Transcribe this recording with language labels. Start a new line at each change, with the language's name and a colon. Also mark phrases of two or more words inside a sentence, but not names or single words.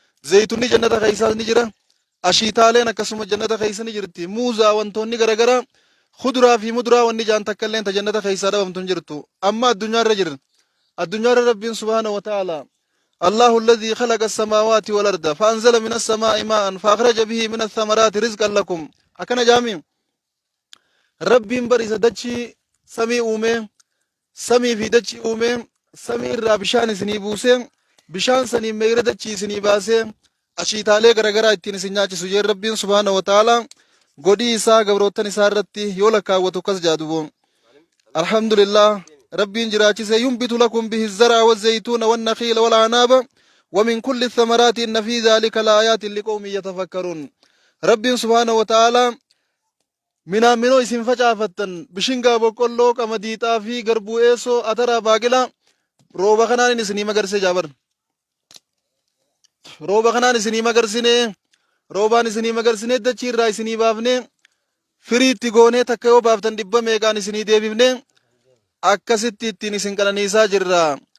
Oromo: Zayituunni jannata keessaas ni jira. Ashiitaaleen akkasuma jannata keessa ni jirti. Muuzaa wantoonni garagaraa, kuduraa fi muduraa wanni jaan takka illeen ta jannata keessaa dhabamtu hin jirtu. Amma addunyaa irra jiran. Addunyaa irra Rabbiin
Arabic: سبحانه وتعالى الله الذي خلق السماوات والأرض فأنزل من السماء ماء فأخرج به من الثمرات رزقا لكم."
Oromo: Akkana jaami. Rabbiin bar isa dachii samii uume, samii fi dachii uume, samii irraa bishaan isinii buuse, bishaan saniin meeyra dachii isinii baase, ashiitaalee garagaraa ittiin isin nyaachisu jee Rabbiin
Arabic: سبحانه وتعالى
Oromo: godhii isaa gabrootan isaa irratti yoo lakkaawwatu akkas jaadubo.
Arabic: الحمد لله,
Oromo: Rabbiin jiraachise,
Arabic: "ينبت لكم به الزرع والزيتون والنخيل والأعناب ومن كل الثمرات إن في ذلك لآيات لقوم يتفكرون."
Oromo: Rabbiin
Arabic: سبحانه وتعالى
Oromo: minaan minoo isin facaafattan, bishingaa, boqqolloo, qamadii, xaafii, garbuu, eesoo, atara, baaqila, rooba kanaan isinii magarsee jaabar. Rooba kanaan isinii magarsine, roobaan isinii magarsine, dachii irraa isinii baafne, firii itti goonee takka yoo baaftan dhibba meeqaan isinii deebifne, akkasitti ittiin isin qananiisaa jirra.